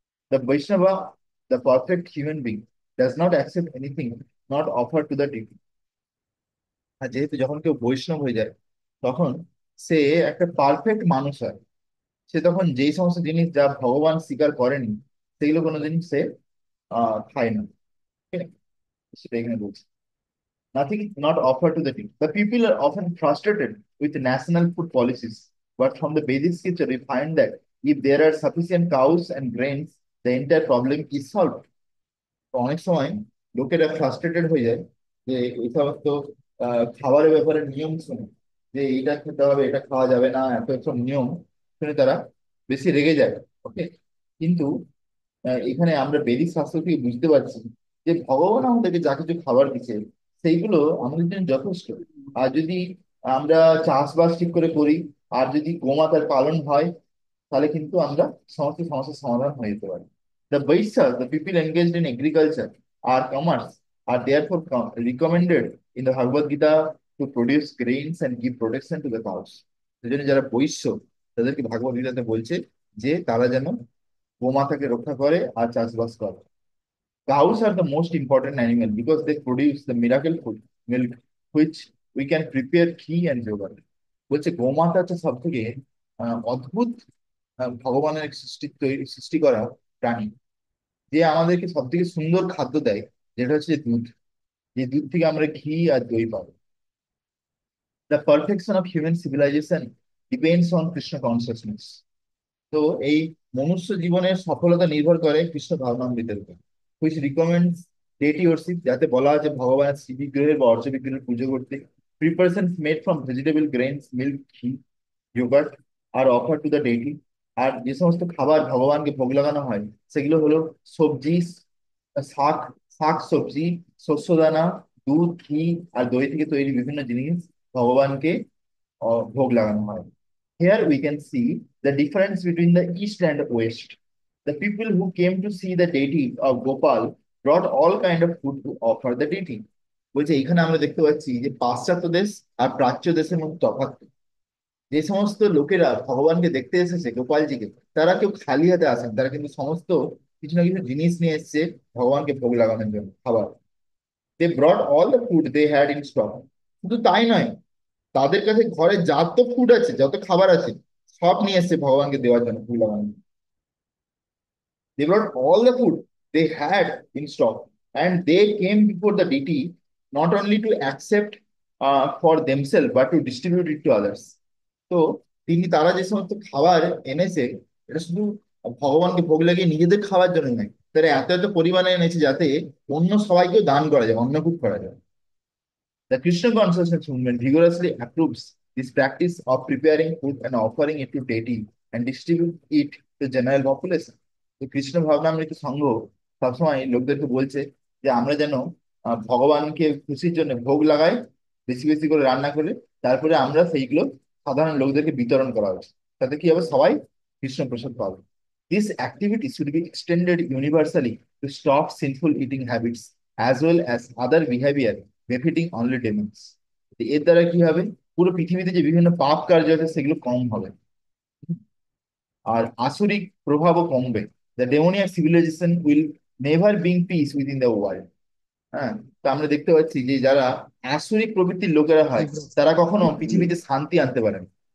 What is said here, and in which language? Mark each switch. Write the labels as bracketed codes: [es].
[en] The Vaishnava, the perfect human being, does not accept anything not offer to the deity. [bn] আর যেহেতু যখন কেউ বৈষ্ণব হয়ে যায় তখন সে একটা পারফেক্ট মানুষ হয়। সে তখন যেই সমস্ত জিনিস যা ভগবান স্বীকার করেনি সেগুলো কোনো জিনিস সে খায় না। ঠিক আছে? সেটা এখানে বলছি। [en] Nothing is not offered to the people. The people are often frustrated with national food policies, but from the basic scripture, we find that if there are sufficient cows and grains, the entire problem is solved. [bn] তো অনেক সময় লোকেরা frustrated হয়ে যায় যে এই সমস্ত খাবারের ব্যাপারে নিয়ম শুনে, যে এটা খেতে হবে, এটা খাওয়া যাবে না, এত সব নিয়ম শুনে তারা বেশি রেগে যায়। ওকে, কিন্তু এখানে আমরা বেদিক শাস্ত্র থেকে বুঝতে পারছি যে ভগবান আমাদেরকে যা কিছু খাবার দিচ্ছে সেইগুলো আমাদের জন্য যথেষ্ট। আর যদি আমরা চাষবাস ঠিক করে করি আর যদি গোমাতার পালন হয় তাহলে কিন্তু আমরা সমস্ত সমস্যার সমাধান হয়ে যেতে পারি। [en] The Vaishyas, the people engaged in agriculture or commerce, are therefore recommended in the Bhagavad Gita to produce grains and give protection to the cows. [bn] সেজন্য যারা বৈশ্য তাদেরকে ভাগবত গীতাতে বলছে যে তারা যেন গোমাতাকে রক্ষা করে আর চাষবাস করে। [en] Cows are the most important animal because they produce the miracle food, milk, which we can prepare ghee and yogurt. [bn] বলছে গোমাতা হচ্ছে সব থেকে অদ্ভুত ভগবানের এক সৃষ্টি করা প্রাণী, যে আমাদেরকে সব থেকে সুন্দর খাদ্য দেয়, যেটা হচ্ছে দুধ। যে দুধ থেকে আমরা ঘি আর দই পাবো। [en] The perfection of human civilization depends on Krishna consciousness. [bn] তো এই মনুষ্য জীবনের সফলতা নির্ভর করে কৃষ্ণ ভাবনামৃতের উপর, [en] which recommends deity worship, [bn] যাতে বলা আছে ভগবানের শ্রী বিগ্রহের বা অর্চ বিগ্রহের পুজো করতে। [en] Preparation made from vegetable grains, milk, ghee, yogurt আর offer to the deity. [bn] আর যে সমস্ত খাবার ভগবানকে ভোগ লাগানো হয় সেগুলো হলো সবজি, শাক, শাক সবজি, শস্যদানা, দুধ, ঘি আর দই থেকে তৈরি বিভিন্ন জিনিস ভগবানকে ভোগ লাগানো হয়। [en] Here we can see the difference between the East and West. The people who came to see the deity of Gopal brought all kind of food to offer the deity. [bn] বলছে এখানে আমরা দেখতে পাচ্ছি যে পাশ্চাত্য দেশ আর প্রাচ্য দেশের মধ্যে তফাৎ। যে সমস্ত লোকেরা ভগবানকে দেখতে এসেছে গোপালজিকে, তারা কেউ খালি হাতে আসেন, তারা কিন্তু সমস্ত কিছু না কিছু জিনিস নিয়ে এসেছে ভগবানকে ভোগ লাগানোর জন্য খাবার। [en] They brought all the food they had in stock. [bn] শুধু তাই নয়, তাদের কাছে ঘরে যত ফুড আছে, যত খাবার আছে, সব নিয়ে এসেছে ভগবানকে দেওয়ার জন্য ভোগ লাগানোর জন্য। [en] They brought all the food they had in stock, and they came before the deity not only to accept for themselves but to distribute it to others. [bn] তো তারা যে সমস্ত খাবার এনেছে, এটা শুধু ভগবানকে ভোগ লাগিয়ে নিজেদের খাওয়ার জন্য নয়, তারা এত এত পরিমাণে এনেছে যাতে অন্য সবাইকেও দান করা যায়, অন্নকূট করা যায়। [en] The Krishna consciousness movement vigorously approves this practice of preparing food and offering it to deity and distribute it to general population. [bn] তো কৃষ্ণ ভাবনামৃত সংঘ সবসময় লোকদেরকে বলছে যে আমরা যেন ভগবানকে খুশির জন্য ভোগ লাগাই, বেশি বেশি করে রান্না করে, তারপরে আমরা সেইগুলো সাধারণ লোকদেরকে বিতরণ করা উচিত, তাতে কি হবে, সবাই কৃষ্ণ প্রসাদ পাবে। [en] This activity should be extended universally to stop sinful eating habits as well as other behavior benefiting only demons. [bn] এর দ্বারা কি হবে, পুরো পৃথিবীতে যে বিভিন্ন পাপ কার্য আছে সেগুলো কম হবে, আর আসুরিক প্রভাবও কমবে। [en] The demoniac civilization will never being peace within the world. [bn] হ্যাঁ, তো আমরা দেখতে পাচ্ছি যে যারা আসুরিক প্রবৃত্তির লোকেরা হয় তারা কখনো পৃথিবীতে শান্তি আনতে পারে না।